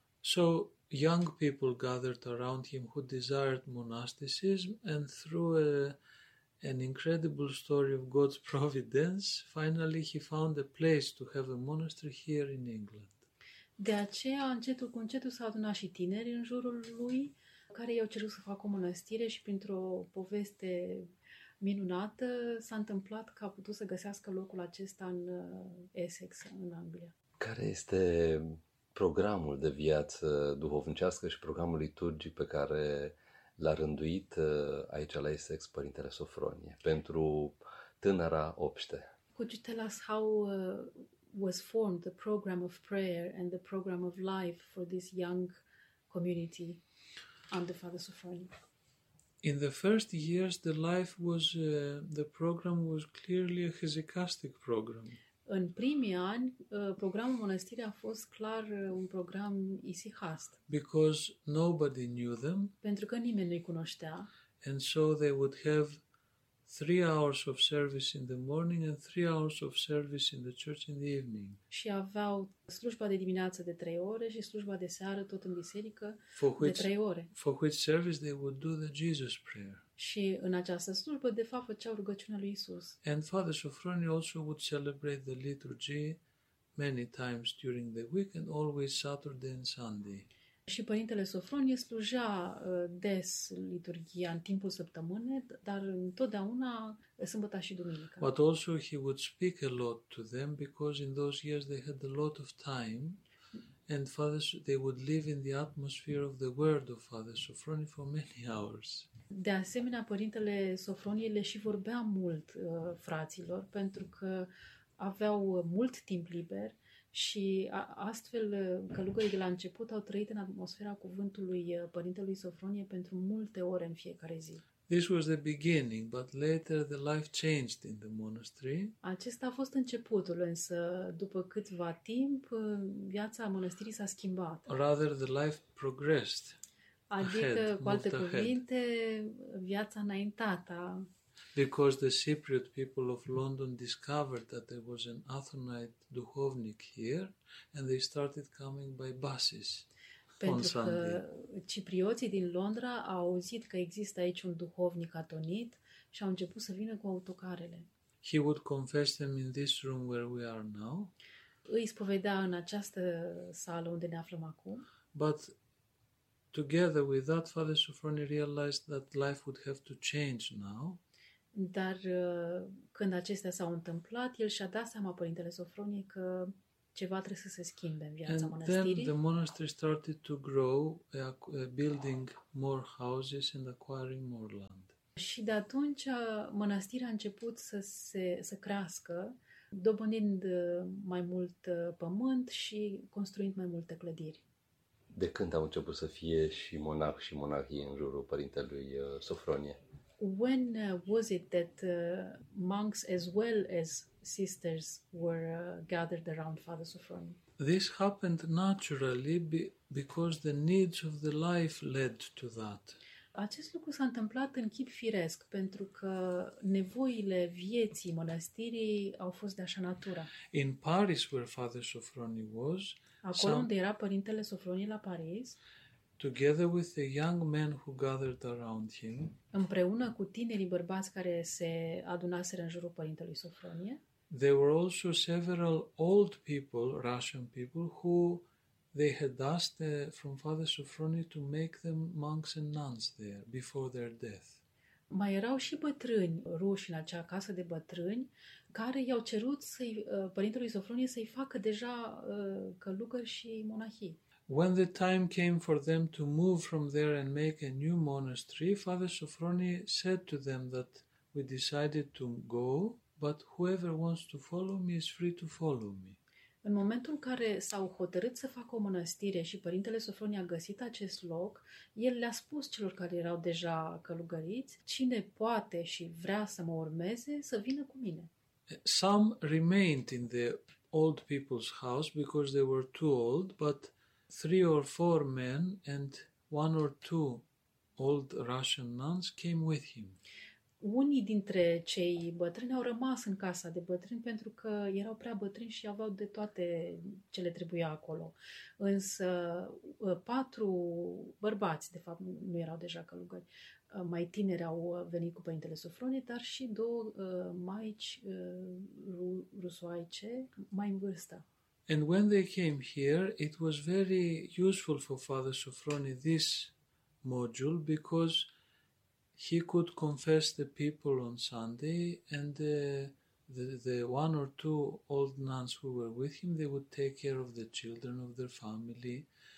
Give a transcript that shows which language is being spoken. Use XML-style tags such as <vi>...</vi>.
<en>So, young people gathered around him who desired monasticism and through an incredible story of God's providence, finally he found a place to have a monastery here in England.</en> <ro>De aceea, încetul cu încetul s-au adunat și tineri în jurul lui, care i-au cerut să facă o mănăstire și printr-o poveste minunată s-a întâmplat că a putut să găsească locul acesta în Essex, în Anglia. Care este programul de viață duhovnicească și programul liturgic pe care l-a rânduit aici la Essex Părintele Sofronie pentru tânăra obște?</ro> <en>Could you tell us how was formed the program of prayer and the program of life for this young community under Father Sofronie? In the first years, the program was clearly a hesychastic program.</en> <ro>În primii ani, programul mănăstirii a fost clar un program isihast.</ro> <en>Because nobody knew them.</en> <ro>Pentru că nimeni nu-i cunoștea.</ro> <en>And so they would have 3 hours of service in the morning and 3 hours of service in the church in the evening.</en> <ro>Și aveau slujba de dimineață de 3 ore și slujba de seară tot în biserică de 3 ore.</ro> <en>For which service they would do the Jesus prayer.</en> <ro>Și în această slujbă, de fapt, făceau rugăciunea lui Isus.</ro> <en>And Father Sofronie also would celebrate the liturgy many times during the week and always Saturday and Sunday.</en> <ro>Și Părintele Sofronie slujea des liturghia în timpul săptămânii, dar întotdeauna sâmbăta și duminică.</ro> <en>But also he would speak a lot to them because in those years they had a lot of time and fathers, they would live in the atmosphere of the word of Father Sofronie for many hours.</en> <ro>De asemenea, Părintele Sofronie le și vorbea mult fraților pentru că aveau mult timp liber. Și astfel călugării de la început au trăit în atmosfera cuvântului Părintelui Sofronie pentru multe ore în fiecare zi.</ro> <en>This was the beginning, but later the life changed in the monastery.</en> <ro>Acesta a fost începutul, însă după câtva timp viața mănăstirii s-a schimbat.</ro> <en>Rather the life progressed.</en> <ro>Adică, cu alte cuvinte, viața înaintată.</ro> <en>Because the Cypriot people of London discovered that there was an Athonite duhovnik here and they started coming by buses on Sunday.</en> <ro>Ciprioții din Londra au auzit că există aici un duhovnic atonit și au început să vină cu autocarele.</ro> <en>He would confess them in this room where we are now.</en> <ro>Îi spovedea în această sală unde ne aflăm acum.</ro> <en>But together with that, Father Sofronie realized that life would have to change now.</en> <ro>Dar când acestea s-au întâmplat, el și-a dat seama, Părintele Sofronie, că ceva trebuie să se schimbe în viața</ro> <en>and</en> <ro>mănăstirii.</ro> <en>Then the monastery started to grow, building more houses and acquiring more land.</en> <ro>Și de atunci mănăstirea a început să crească, dobândind mai mult pământ și construind mai multe clădiri. De când au început să fie și monah și monahie în jurul Părintelui Sofronie?</ro> <en>When was it that monks as well as sisters were gathered around Father Sofronie? This happened naturally because the needs of the life led to that.</en> <ro>Acest lucru s-a întâmplat în chip firesc pentru că nevoile vieții mănăstirii au fost de așa natură.</ro> <en>In Paris where Father Sofronie was,</en> <ro>acolo unde era Părintele Sofronie la Paris,</ro> <en>together with the young men who gathered around him,</en> <ro>împreună cu tinerii bărbați care se adunaseră în jurul Părintelui Sofronie,</ro> <en>there were also several old people, Russian people, who they had asked from Father Sofronie to make them monks and nuns there before their death.</en> <ro>Mai erau și bătrâni ruși în acea casă de bătrâni care i-au cerut să-i, Părintelui Sofronie să-i facă deja călugări și monahii.</ro> <en>When the time came for them to move from there and make a new monastery, Father Sofronie said to them that we decided to go, but whoever wants to follow me is free to follow me.</en> <ro>În momentul în care s-au hotărât să facă o mănăstire și Părintele Sofronie a găsit acest loc, el le-a spus celor care erau deja călugăriți, cine poate și vrea să mă urmeze, să vină cu mine.</ro> <en>Some remained in the old people's house because they were too old, but 3 or 4 men and 1 or 2 old Russian nuns came with him.</en> <ro>Unii dintre cei bătrâni au rămas în casa de bătrâni pentru că erau prea bătrâni și aveau de toate ce le trebuia acolo. Însă 4 bărbați, de fapt, nu erau deja călugări. Mai tineri au venit cu Părintele Sofronie, dar și 2 maici rusoaice mai în vârstă.</ro> <en>And when they came here, it was very useful for Father Sofronie, this module, because he could confess the people on Sunday and the 1 or 2 old nuns who were with him, they would take care of the children of their family.</en>